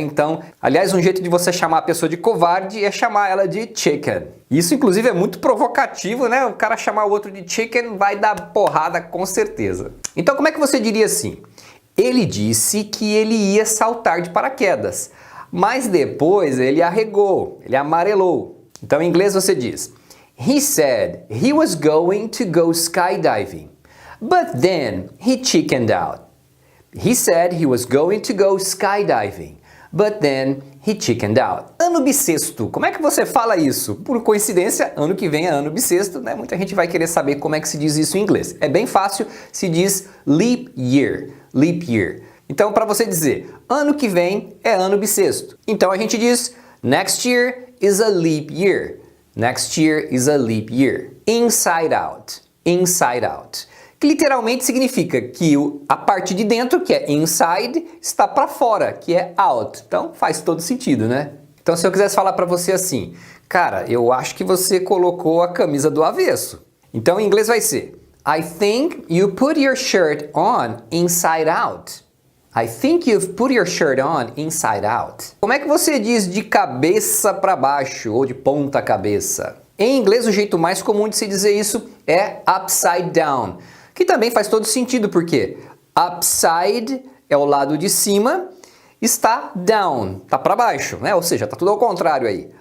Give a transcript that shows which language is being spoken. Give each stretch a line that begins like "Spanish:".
Portuguese: Então, aliás, um jeito de você chamar a pessoa de covarde é chamar ela de chicken. Isso, inclusive, é muito provocativo, né? O cara chamar o outro de chicken vai dar porrada com certeza. Então, como é que você diria assim? Ele disse que ele ia saltar de paraquedas, mas depois ele arregou, ele amarelou. Então, em inglês você diz,
English: he said he was going to go skydiving. But then he chickened out. He said he was going to go skydiving, but then he chickened out.
Portuguese: Ano bissexto, como é que você fala isso? Por coincidência, ano que vem é ano bissexto, né? Muita gente vai querer saber como é que se diz isso em inglês. É bem fácil, se diz leap year, leap year. Então, para você dizer, ano que vem é ano bissexto. Então a gente diz,
English: next year is a leap year. Next year is a leap year. Inside out, inside out.
Portuguese: Que literalmente significa que a parte de dentro, que é inside, está para fora, que é out. Então faz todo sentido, né? Então se eu quisesse falar para você assim, cara, eu acho que você colocou a camisa do avesso. Então em inglês vai ser,
English: I think you put your shirt on inside out. I think you've put your shirt on inside out.
Portuguese: Como é que você diz de cabeça para baixo ou de ponta cabeça? Em inglês o jeito mais comum de se dizer isso é upside down. Que também faz todo sentido, porque upside é o lado de cima, está down, está para baixo, né? Ou seja, está tudo ao contrário aí.